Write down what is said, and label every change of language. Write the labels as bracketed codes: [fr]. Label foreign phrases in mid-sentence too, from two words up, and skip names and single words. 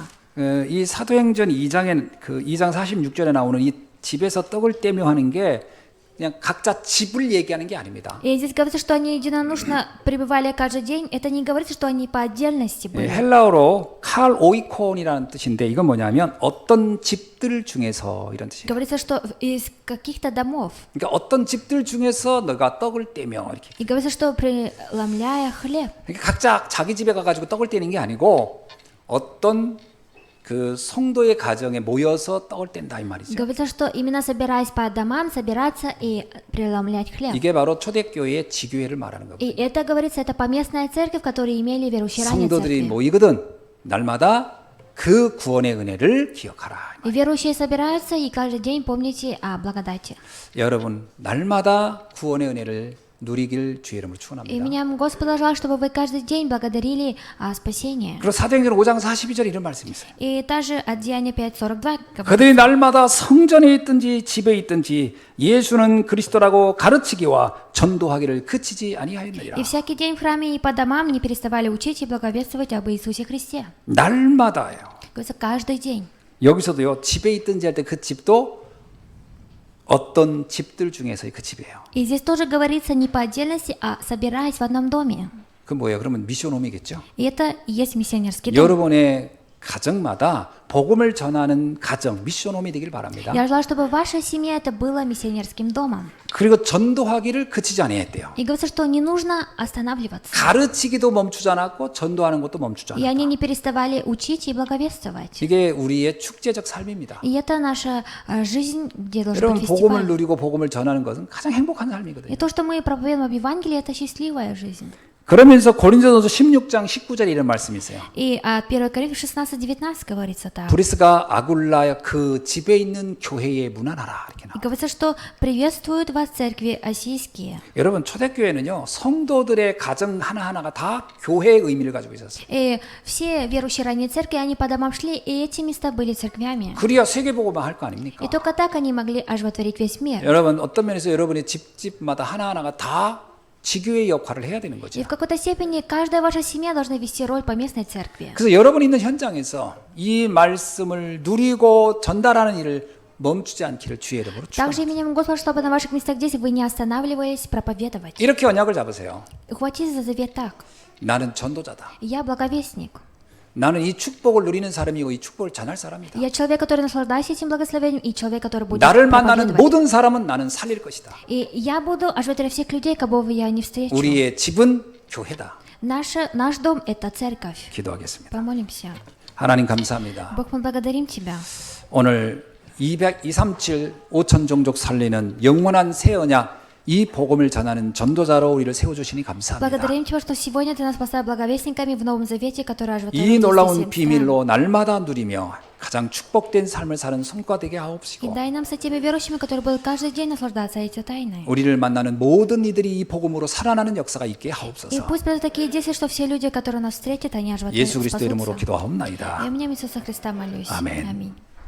[ko] 이 사도행전 2장에 그 2장 46절에 나오는 이 집에서 떡을 떼며 하는 게 그냥 각자 집을 얘기하는 게 아닙니다. [ru] И здесь говорится, что они единодушно пребывали каждый день. Это не говорится, что они по отдельности [ko] 예, [ru] были. [ko] 헬라어로 칼 오이콘이라는 뜻인데 이건 뭐냐면 어떤 집들 중에서 이런 뜻이에요. [ru] Говорится, что из каких-то домов. [ko] 그러니까 어떤 집들 중에서 너가 떡을 떼며 이렇게. [ru] И говорится, что преломляя хлеб. [ko] 그러니까 각자 자기 집에 가가지고 떡을 떼는 게 아니고 어떤 그 성도의 가정에 모여서 떡을 뗀다 이 말이죠. [ru] Говорится, что именно собираясь по домам, собираться и преломлять хлеб. [ko] 이게 바로 초대교회의 지교회를 말하는 [ru] И [ko] 거고요. [ru] это, говорится, это поместная церковь, которые имели верующие ранее [ko] 성도들이 [ru] церкви. [ko] 모이거든 날마다 그 구원의 은혜를 기억하라. [ru] И верующие собираются, и каждый день помните о благодати. [ko] 여러분 날마다 구원의 은혜를 누리길 주의 이름으로 [ru] И [ko] 축원합니다. [ru] меня Господь желал, чтобы вы каждый день благодарили о спасении. [ko] 그리고 사도행전 5장 42절 이런 말씀이 있어요. [ru] И также от Деяния 5:42 говорит, [ko] 그들이 날마다 성전에 있든지 집에 있든지 예수는 그리스도라고 가르치기와 전도하기를 그치지 아니하였느니라. [ru] и всякий день в храме и по домам не переставали учить и благовествовать об Иисусе Христе. [ko] 날마다요. [ru] Говорится, каждый день. [ko] 여기서도요. 집에 있든지 할 때 그 집도 어떤 집들 중에서의 그 집이에요. [ru] И здесь тоже говорится не по отдельности, а собираясь в одном доме. [ko] 그 뭐예요? 그러면 미션홈이겠죠. [ru] И это и есть миссионерский дом. [ko] 여러분의 가정마다 복음을 전하는 가정, 미션홈이 되길 바랍니다. [ru] Я желаю, чтобы ваша семья это было миссионерским домом. [ko] 그리고 전도하기를 그치지 아니했대요. [ru] И говорится, что не нужно останавливаться. [ko] 가르치기도 멈추지 않았고 전도하는 것도 멈추지 [ru] И они [ko] 않았다. [ru] не переставали учить и благовествовать. [ko] 이게 우리의 축제적 삶입니다. [ru] И это наша жизнь, где должен [ko] 여러분 [ru] быть [ko] 복음을 [ru] фестиваль. [ko] 누리고 복음을 전하는 것은 가장 행복한 삶이거든요. [ru] И то, что мы проповедуем об Евангелии, это счастливая жизнь. [ko] 그러면서 고린도전서 16장 19절에 이런 말씀이 있어요. [ru] И от 1 Коринфянам 16:19 говорится так. [ko] 브리스가 아굴라 그 집에 있는 교회에 문안하라 이렇게 [ru] И [ko] 나와요. [ru] говорится, что приветствуют вас церкви осийские. [ko] 여러분 초대교회는요 성도들의 가정 하나하나가 다 교회의 의미를 가지고 있었어요. [ru] И все верующие ранние церкви, они по домам шли, и эти места были церквями. [ko] 그래야 세계복음화 할 거 아닙니까? [ru] И только так они могли оживотворить весь мир. [ko] 여러분 어떤 면에서 여러분의 집마다 하나하나가 다 지교의 역할을 해야 되는 거죠. [ru] И в какой-то степени каждая ваша семья должна вести роль поместной церкви. [ko] 그래서 여러분이 있는 현장에서 이 말씀을 누리고 전달하는 일을 멈추지 않기를 주의 이름으로 [ru] Также [ko] 축원합니다. [ru] именем Господа, чтобы на ваших местах здесь вы не останавливались проповедовать. [ko] 이렇게 언약을 잡으세요. [ru] Хватитесь за завет так. [ko] 나는 전도자다. [ru] Я благовестник. [ko] 나는 이 축복을 누리는 사람이고 이 축복을 전할 사람이다. [ru] Я человек, который наслаждается этим благословением, и человек, который будет [ko] 나를 만나는 [ru] проповедовать. [ko] 모든 사람은 나는 살릴 것이다. [ru] И я буду оживотворять всех людей, кого бы я не встречу. [ko] 우리의 집은 교회다. [ru] Наш дом – это церковь. [ko] 기도하겠습니다. [ru] Помолимся. [ko] 하나님 감사합니다. [ru] Бог, мы благодарим Тебя. [ko] 오늘 237 5천 종족 살리는 영원한 새 언약 이 복음을 전하는 전도자로 우리를 세워주시니 감사합니다. [ru] Благодарим Тебя, что сегодня Ты нас поставил благовестниками в Новом Завете, который [ko] 이 [ru] оживотворил [ko] 놀라운 [ru] всем странам. [ko] 비밀로 날마다 누리며 가장 축복된 삶을 사는 성과 되게 [ru] И [ko] 하옵시고 [ru] дай нам с этими верующими, которые будут каждый день наслаждаться этой тайной. [ko] 우리를 만나는 모든 이들이 이 복음으로 살아나는 역사가 있게 [ru] И [ko] 하옵소서. [ru] пусть будут такие действия, что все люди, которые нас встретят, они оживотворят, [ko] 예수 그리스도 이름으로 [ru] спасутся. [ko] 기도하옵나이다. [ru] Я именем Иисуса Христа молюсь. [ko] 아멘. [ru] Аминь.